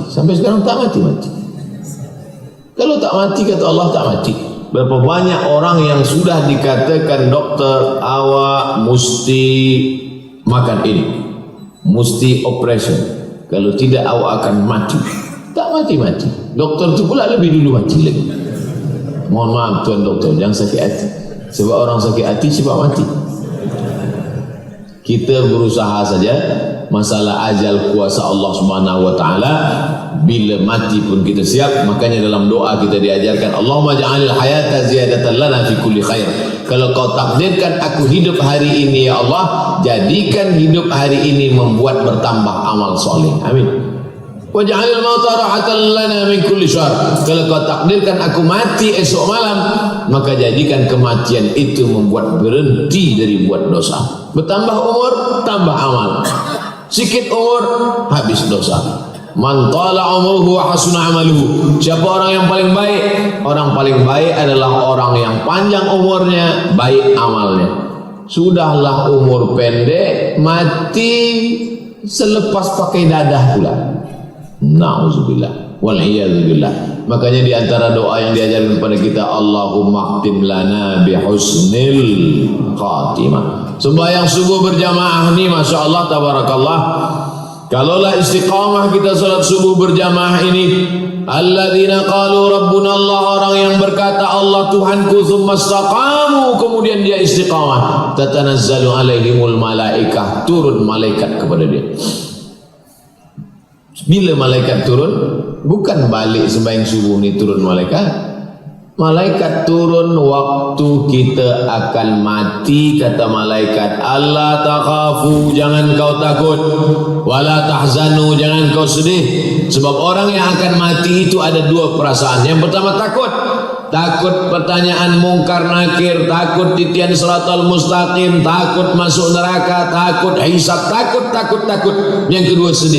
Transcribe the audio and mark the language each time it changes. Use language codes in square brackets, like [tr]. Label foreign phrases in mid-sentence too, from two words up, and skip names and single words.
[ms] Sampai sekarang tak mati-mati. Kalau tak mati, kata Allah, tak mati. Berapa banyak orang yang sudah dikatakan dokter, awak mesti makan ini, mesti operation, kalau tidak awak akan mati. Tak mati-mati. Dokter itu pula lebih dulu mati lagi. Mohon maaf tuan dokter, jangan sakit hati. Sebab orang sakit hati cepat mati. Kita berusaha saja. Masalah ajal kuasa Allah [ar] سبحانه وتعالى, [ms] bila mati pun kita siap. Makanya dalam doa kita diajarkan, [ar] اللهم اجعل الحياة زيادة لنا في كل خير. [ms] Kalau kau takdirkan aku hidup hari ini ya Allah, jadikan hidup hari ini membuat bertambah amal soleh. Amin. [ar] واجعل الموت راحة لنا من كل شر. [ms] Kalau kau takdirkan aku mati esok malam, maka jadikan kematian itu membuat berhenti dari buat dosa. Bertambah umur, tambah amal. Sikit umur, habis dosa. [ar] من طال عمره وحسن عمله. [ms] Siapa orang yang paling baik? Orang paling baik adalah orang yang panjang umurnya, baik amalnya. Sudahlah umur pendek, mati selepas pakai dadah pula. [ar] نعوذ بالله والعياذ بالله. [ms] Makanya di antara doa yang diajarkan kepada kita, [ar] اللهم اختم لنا بحسن الخاتمة. [ms] Sembahyang subuh berjamaah ni, [ar] ما شاء الله، تبارك الله. [ms] Kalaulah istiqamah kita salat subuh berjamaah ini, [ar] الذين قالوا ربنا الله, [ms] orang yang berkata Allah Tuhanku, [ar] ثم استقاموا, [ms] kemudian dia istiqamah, [ar] تتنزل عليهم الملائكة, [ms] turun malaikat kepada dia. Bila malaikat turun, bukan balik sembahyang subuh ni turun malaikat. Malaikat turun waktu kita akan mati. Kata malaikat, [ar] ألا تخافوا, [ms] jangan kau takut, [ar] ولا تحزنوا, [ms] jangan kau sedih. Sebab orang yang akan mati itu ada 2 perasaan. Yang pertama takut. Takut pertanyaan mungkar nakir, takut titian [ar] الصراط المستقيم, [ms] takut masuk neraka, takut hisab, takut. Yang kedua sedih.